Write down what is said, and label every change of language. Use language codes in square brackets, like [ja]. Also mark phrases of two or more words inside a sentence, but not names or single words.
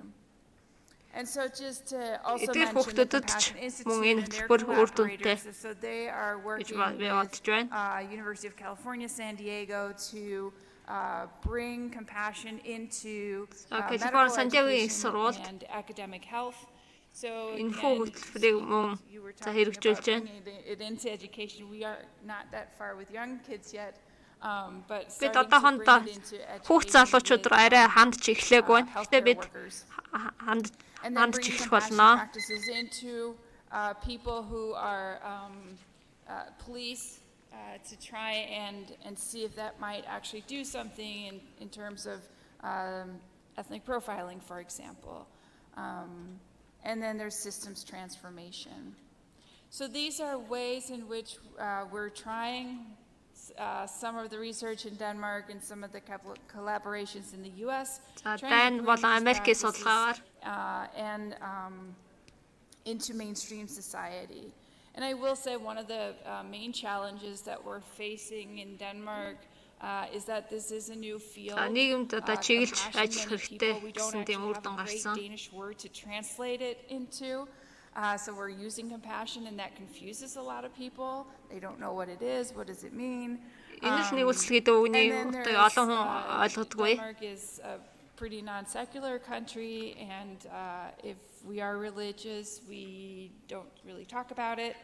[en] And so just to also mention the Compassion Institute and their collaborators, so they are working with University of California, San Diego to bring compassion into medical education and academic health. So again, you were talking about bringing it into education. We are not that far with young kids yet. [mn] Бид одоохондоо хүүхд залуучууд руу арай хандж эхлэегүй байна. Гэтэ бид хандж эхлэх болно. [en] Into people who are police to try and see if that might actually do something in terms of ethnic profiling, for example. And then there's systems transformation. So these are ways in which we're trying some of the research in Denmark and some of the collaborations in the US, trying to bring these practices and into mainstream society. And I will say one of the main challenges that we're facing in Denmark is that this is a new field. [mn] Нийгэмд одоо чиглэж ажиллах хэрэгтэй [en] we don't [mn] гэсэн тийм үр [en] actually [mn] дүн [en] have a great [mn] гарсан. [en] Danish word to translate it into. So we're using compassion, and that confuses a lot of people. They don't know what it is. What does it mean? Denmark is a pretty non-secular country, and if we are religious, we don't really talk about it.